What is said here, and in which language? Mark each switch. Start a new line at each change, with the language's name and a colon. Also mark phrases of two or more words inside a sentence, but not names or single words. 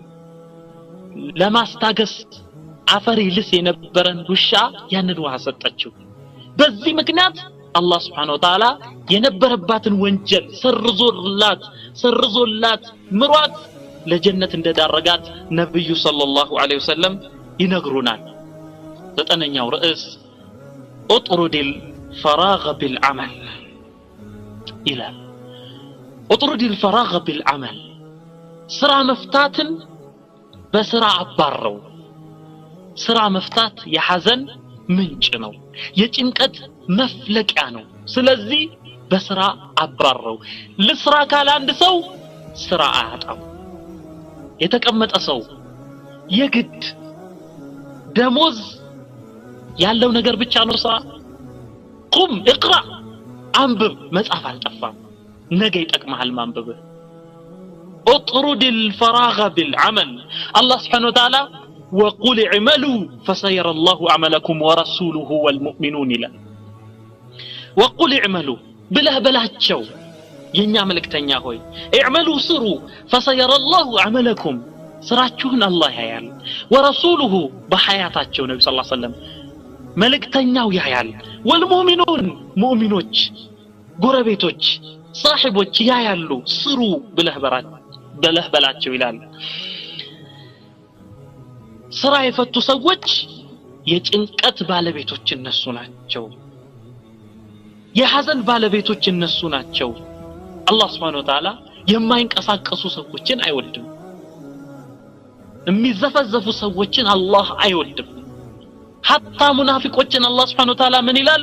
Amharic: ለማስታገስ አፈር ይልስ የነበረን ውሻ ያንን ውሃ ሰጠችው። በዚህ ምክንያት አላህ
Arabic: سبحانه وتعالى
Amharic: የነበረባትን ወንጀል ሰርዞላት ምሯት ለጀነት እንደዳረጋት ነብዩ
Arabic: صلى الله عليه وسلم
Amharic: ይነግሩናል። ዘጠነኛው ርዕስ
Arabic: اطرد الفراغ بالعمل
Amharic: ይላል።
Arabic: اطرد الفراغ بالعمل
Amharic: ስራ መፍታትን በስራ አባረው። ስራ መፍታት የሐዘን ምንጭ ነው፣ የጭንቀት መፍለቂያ ነው። ስለዚህ በስራ አባረው። ለስራ ካለ አንድ ሰው ስራ አያጣም። የተቀመጠ ሰው የግድ ደሞዝ ያለው ነገር ብቻ ነው ስራ። ቁም اقرا አንብብ፣ መጻፍ አልጠፋም፣ ነገ ይጠቅምሃል ማንበብ።
Arabic: اطرد الفراغ بالعمل الله سبحانه وتعالى وقل اعملوا فسيرى الله عملكم ورسوله والمؤمنون لا وقل اعملوا
Amharic: بلاچو የኛ መልእክተኛ ሆይ
Arabic: اعملوا سروا فسيرى الله عملكم
Amharic: ስራችሁን አላህ ያያል ورسوله በሐያታቸው ነብዩ
Arabic: صلى الله عليه وسلم
Amharic: መልእክተኛው ያያል والمؤمنون ሙእሚኖች ጎረቤቶች صاحቦች ያያሉ ስሩ ብለህ በላቸው ይላል። ስራ የፈቱ ሰዎች የጭንቀት ባለቤቶች እነሱ ናቸው። የሐዘን ባለቤቶች እነሱ ናቸው። አላህ
Arabic: سبحانه وتعالى
Amharic: የማይንቀሳቀሱ ሰዎችን አይወድም። የሚዘፈዘፉ ሰዎችን አላህ አይወድም። ሐታ ሙናፊቆችን አላህ
Arabic: سبحانه وتعالى
Amharic: ምን ይላል?